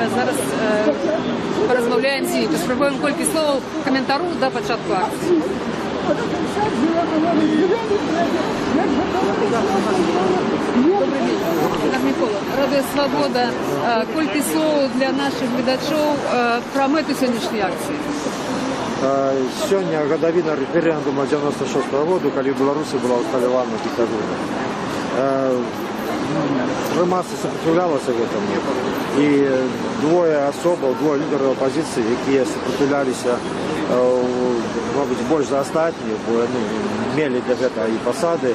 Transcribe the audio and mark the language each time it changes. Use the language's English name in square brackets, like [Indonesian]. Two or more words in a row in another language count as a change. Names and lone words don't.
[Ukrainian] Зараз порозмовляємо з ними. Спробуємо кілька слов коментару до початку акції. Добрий день. Так, Микола, Радіо Свобода. Кілька слов для наших глядачів про мету сьогоднішньої акції. [Belarusian] Сёння гадавіна рэферэндума 96-го году, калі ў Беларусі была усталявана диктатура. Грамадства сопротивлялася гэтаму, і двое лідараў апазіцыі, якія сопротивляліся, мабыць, больш за астатніх, бо яны мелі для гэтага і пасады.